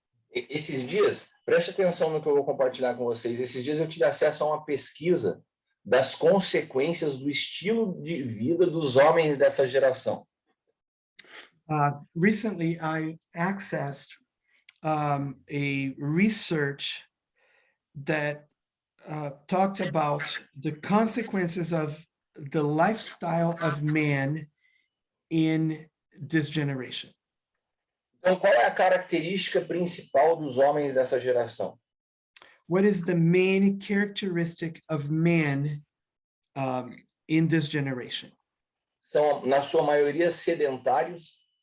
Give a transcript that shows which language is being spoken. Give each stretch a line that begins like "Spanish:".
Portuguese: Esses dias, preste atenção no que eu vou compartilhar com vocês. Esses dias eu tive acesso a uma pesquisa das consequências do estilo de vida dos homens dessa geração.
English: Recently, I accessed a research that talked about the consequences of the lifestyle of man in this generation.
Portuguese: Então, qual é a característica principal dos homens dessa geração?
English: What is the main characteristic of man in this generation?
Portuguese: São, na sua maioria, sedentários.